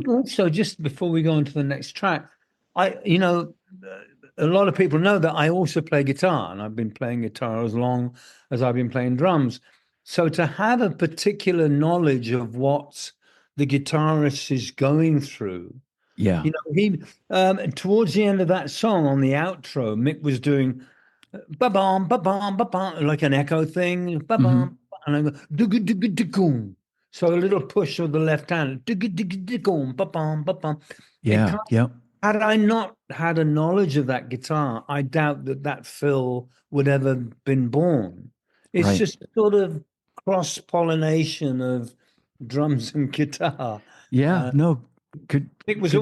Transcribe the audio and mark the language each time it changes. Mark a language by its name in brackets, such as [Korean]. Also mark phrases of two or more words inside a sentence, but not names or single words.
[English] think also, just before we go on to the next track, a lot of people know that I also play guitar, and I've been playing guitar as long as I've been playing drums. So to have a particular knowledge of what the guitarist is going through, yeah. he towards the end of that song on the outro, Mick was doing ba bum ba bum ba bum like an echo thing, ba Hmm. bum, and I go dugga dugga dugga. So a little push with the left hand, dugga dugga dugga, ba bum ba bum. It Yeah. kind Yep. Had I not had a knowledge of that guitar, I doubt that fill would ever been born. It's Right. just sort of cross pollination of drums and guitar. Yeah, no, good. Mick was